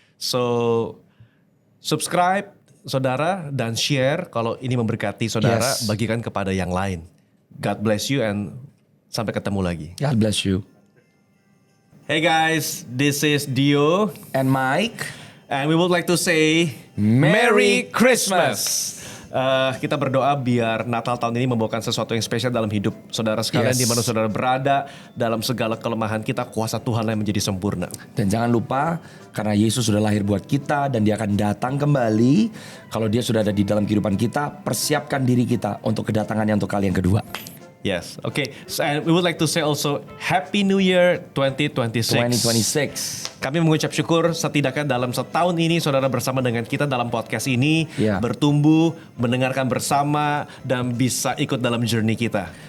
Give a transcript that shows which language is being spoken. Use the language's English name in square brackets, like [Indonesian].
[Indonesian] So subscribe saudara dan share kalau ini memberkati saudara, bagikan kepada yang lain. [English] God bless you and [Indonesian] sampai ketemu lagi. [English] God bless you. Hey guys, this is Dio. And Mike. And we would like to say Merry Christmas. [Indonesian] Kita berdoa biar Natal tahun ini membawakan sesuatu yang spesial dalam hidup saudara sekalian, di mana saudara berada, dalam segala kelemahan kita, kuasa Tuhan yang menjadi sempurna. Dan jangan lupa, karena Yesus sudah lahir buat kita dan dia akan datang kembali. Kalau dia sudah ada di dalam kehidupan kita, persiapkan diri kita untuk kedatangannya untuk kali yang kedua. [English] Yes, okay. So, and we would like to say also Happy New Year 2026. [Indonesian] Kami mengucap syukur setidaknya dalam setahun ini saudara bersama dengan kita dalam podcast ini, bertumbuh, mendengarkan bersama, dan bisa ikut dalam journey kita.